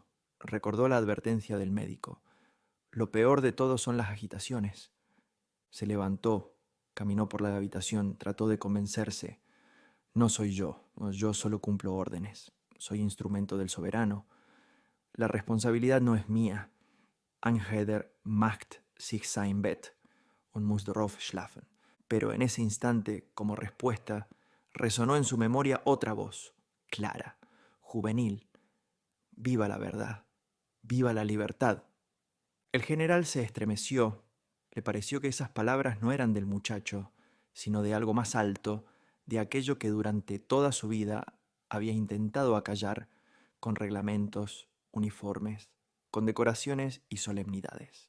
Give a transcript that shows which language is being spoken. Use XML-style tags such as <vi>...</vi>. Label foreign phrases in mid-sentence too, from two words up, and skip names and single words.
<es>Recordó la advertencia del médico. Lo peor de todo son las agitaciones. Se levantó, caminó por la habitación, trató de convencerse. No soy yo solo cumplo órdenes. Soy instrumento del soberano. La responsabilidad no es mía.</es> <de>Angheder macht sich sein Bett und muss darauf schlafen.</de> <es>Pero en ese instante, como respuesta, resonó en su memoria otra voz, clara, juvenil. Viva la verdad, viva la libertad. El general se estremeció. Le pareció que esas palabras no eran del muchacho, sino de algo más alto, de aquello que durante toda su vida había intentado acallar con reglamentos, uniformes, condecoraciones y solemnidades.</es>